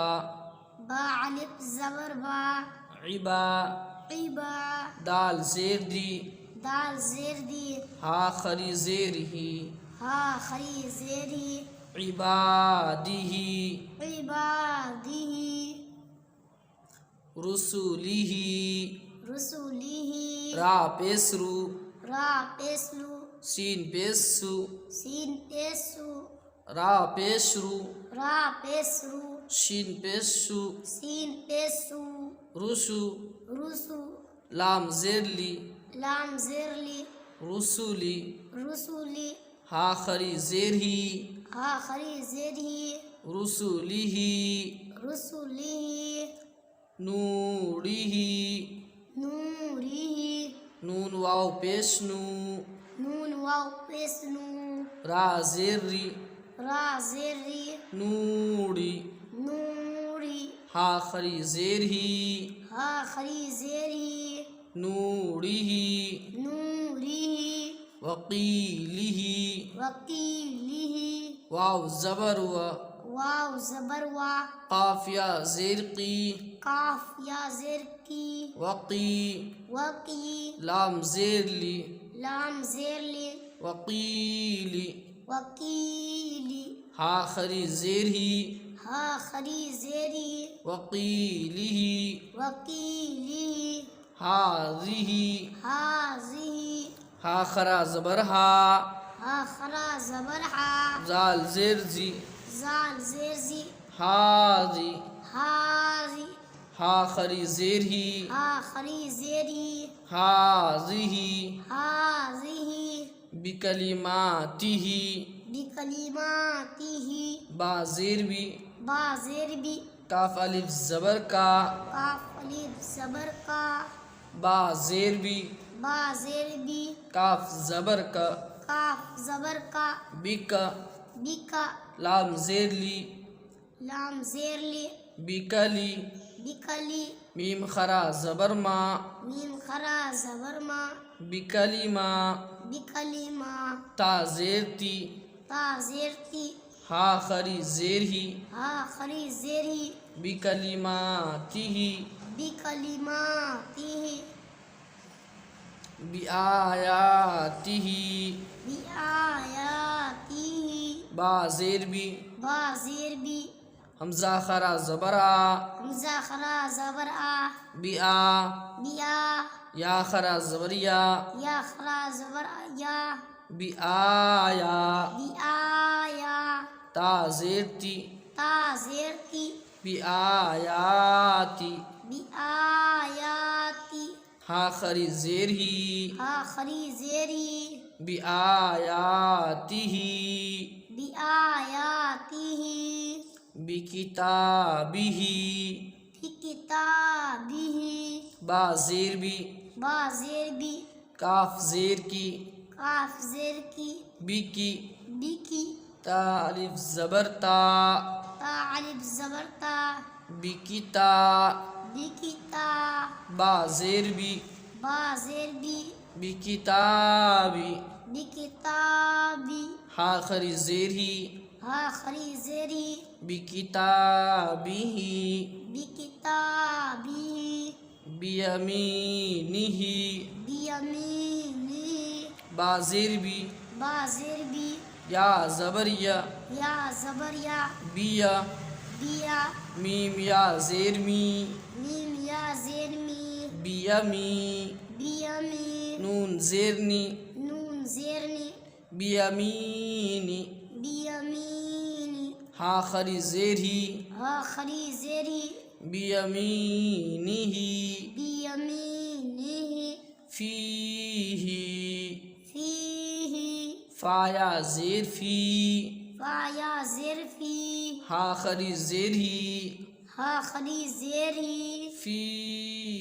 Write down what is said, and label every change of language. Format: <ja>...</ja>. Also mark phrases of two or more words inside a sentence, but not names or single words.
<ar>با الف زبر با، عبا، عبا، دال زیر دی، دال زیر دی، ہا خری زیر ہی، ہا خری زیر ای، عبادی، عبادی، رسولی، رسولی، را پیسرو، را پیسلو، سین پیسو، سین پیسو، را پیشرو، را پیسرو، شین پیسو، سین پیسو، رسو، رسو، لام زیر لی، لام زیر لی، رسولی، رسولی، ہا خری زیر ہی، ہا خری زیر ہی، رسولی ہی، رسولی، نوری ہی، نوری، نون واو پیش نو، نون واو پیسنو، را زیر ری، را زیر ری، نوری، نوری، ہا خری زیر ہی، ہا خری زیر ہی، نوری ہی، نوری، وقیلی ہی، وکیلی، واو زبر و، واو زبر وا، قاف یا زیر قی، کاف یا زیر کی، وقی، وقی، لام زیر لی، لام زیر لی، وقیلی، وکیلی، ہا خری زیر ہی، ہا خری زیری، وقیلی ہی، وکیلی، حاضی، حاضی، ہا خرا زبر ہا، ہا خرا زبر ہا، زال زیر زی، زال زیر زی، حاضی، حاضی ہا خری زیر ہی ہا خری زیری حاضی حاضی بکلماتہ بکلماتہ با زیر بھی با زیر بھی کاف الف زبر کا کاف الف زبر کا با زیر بھی با زیر بھی کاف زبر کا کاف زبر کا بک بکا لام زیر لی لام زیر لی بکلی بکلی میم خرا زبر ما میم خرا زبر ما بکلمہ بکلمہ تا زیر تی تا زیر تی ہا خری زیر ہی ہا خری زیری بکلماتہ بکلماتہ بآیاتہ بآیاتہ با زیر بھی با زیر بھی حمزہ خرا زبر آ حمزہ خرا زبر آ بیا بیا یا خرا زبر یا یا خرا زبر یا بآیا بآیا تا زیر تی تا زیر تی بآیاتی بآیاتی ہا خری زیر ہی ہا خری زیری بآیاتہ بآیاتہ بکتابہ بکتابہ با زیر بھی با زیر بھی کاف زیر کی کاف زیر کی بکی بکی تا الف زبر تا تا الف زبر تا بکتا بکتا با زیر بھی با زیر بھی بکتابی بکتابی ہا خری زیر ہی ہا خری زیری بکتابہ بکتابی بیمینہ بیمینی با زیر بھی با زیر بھی یا زبر یا یا زبر یا بیا بیا میم یا زیر می میم یا زیر می بیمی بیمی نون زیرنی نون زیرنی بیمینی بیمینی ہا خری زیر ہی ہا خری زیری بیمینہ بیمینی فیہ فیہ فایا زیر فی فایا زیر فی ہا خری زیر ہی ہا خری زیری فی</ar>